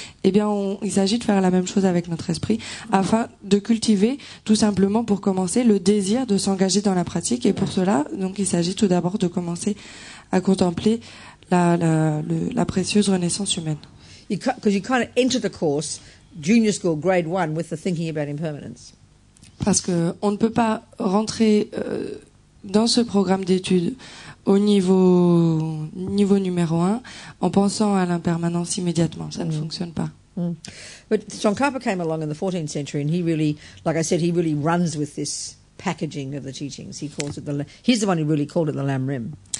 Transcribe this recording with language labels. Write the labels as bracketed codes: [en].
[fr] Eh bien, il s'agit de faire la même chose avec notre esprit, afin de cultiver, tout simplement pour commencer, le désir de s'engager dans la pratique. Et pour cela, donc, il s'agit tout d'abord de commencer à contempler la précieuse renaissance humaine. [en] Because you kind of enter the course, junior school, grade 1, with the thinking about impermanence. [fr] Parce que on ne peut pas rentrer dans ce programme d'études au niveau numéro 1 en pensant à l'impermanence immédiatement. Ça ne fonctionne pas. [en] But Tsongkhapa came along in the 14th century, and he really, like I said, he really runs with this packaging of the teachings. He calls it he's the one who really called it the Lamrim.